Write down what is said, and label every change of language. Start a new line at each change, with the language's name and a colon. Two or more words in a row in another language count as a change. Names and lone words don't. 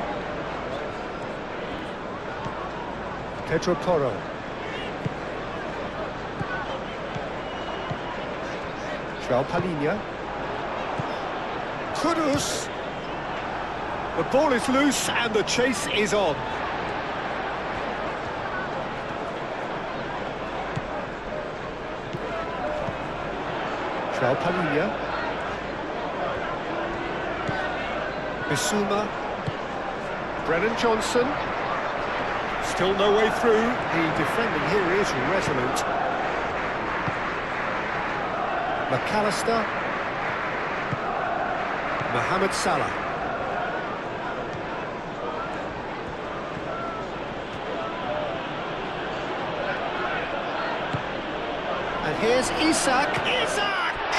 English: Pedro Porro. João Palhinha. Kudus. The ball is loose and the chase is on. João Palhinha. Bissouma. Brennan Johnson. Still no way through. The defending here is resolute. McAllister. Mohamed Salah. And here's Isak. Isak!